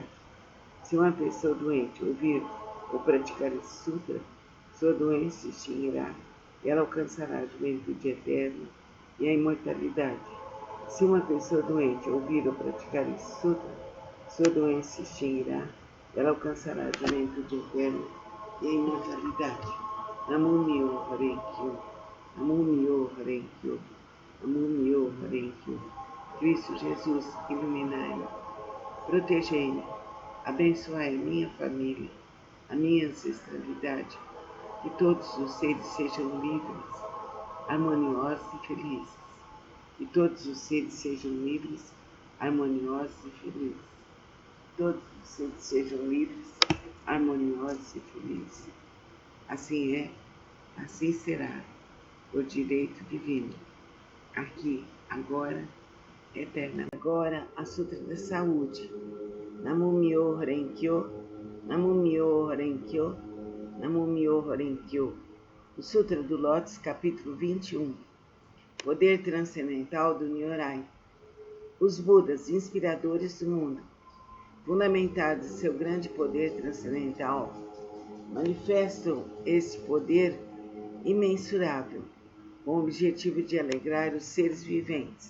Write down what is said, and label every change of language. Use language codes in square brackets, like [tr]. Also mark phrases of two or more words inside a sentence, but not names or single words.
[pt] Se uma pessoa doente ouvir ou praticar esse sutra, sua doença se extinguirá e ela alcançará a juventude eterna e a imortalidade. Se uma pessoa doente ouvir ou praticar esse sutra, sua doença se extinguirá e ela alcançará a juventude eterna e a imortalidade. [ja] 南無妙法蓮華経、南無妙法蓮華経、南無妙法蓮華経. [pt] Cristo Jesus, iluminai-me, protegei-me, abençoai a minha família, a minha ancestralidade, que todos os seres sejam livres, harmoniosos e felizes. Que todos os seres sejam livres, harmoniosos e felizes. Todos os seres sejam livres, harmoniosos e felizes. Assim é, assim será, por direito divino, aqui, agora, eternamente. Agora, a Sutra da Saúde. [ja] 南無妙法蓮華経、南無妙法蓮華経、南無妙法蓮華経. [pt] O Sutra do Lótus, capítulo 21. Poder transcendental do Nyorai. Os Budas, inspiradores do mundo, fundamentados em seu grande poder transcendental, manifestam esse poder imensurável, com o objetivo de alegrar os seres viventes.